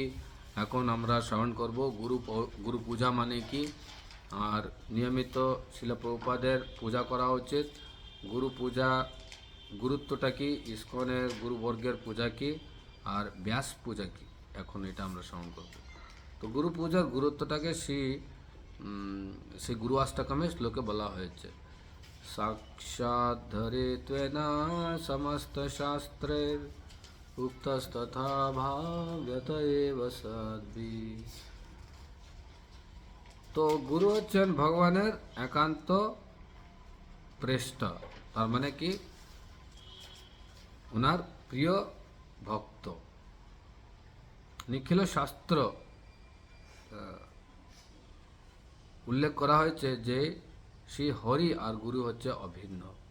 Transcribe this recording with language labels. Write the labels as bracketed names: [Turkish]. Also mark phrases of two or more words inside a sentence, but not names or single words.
[Bangla] এখন আমরা শ্রবণ করব গুরু পূজা মানে কি, আর নিয়মিত শিল প্রভুপাদের পূজা করা উচিত। গুরু পূজা গুরুত্বটা কি, ইস্কনের গুরুবর্গের পূজা কি, আর ব্যাস পূজা কি, এখন এটা আমরা শ্রবণ করব। তো গুরু পূজার গুরুত্বটাকে সেই গুরু অষ্টকমে শ্লোকে বলা হয়েছে। [Sanskrit] साक्षाद्धरित्वेन समस्तशास्त्रे उक्तस्तथा भाव्यत एव सद्भि। [Bangla] তো গুরু হচ্ছেন ভগবানের একান্ত প্রেষ্ঠ, তার মানে কি ওনার প্রিয় ভক্ত। নিখিল শাস্ত্র উল্লেখ করা হয়েছে যে শ্রী হরি আর গুরু হচ্ছে অভিন্ন।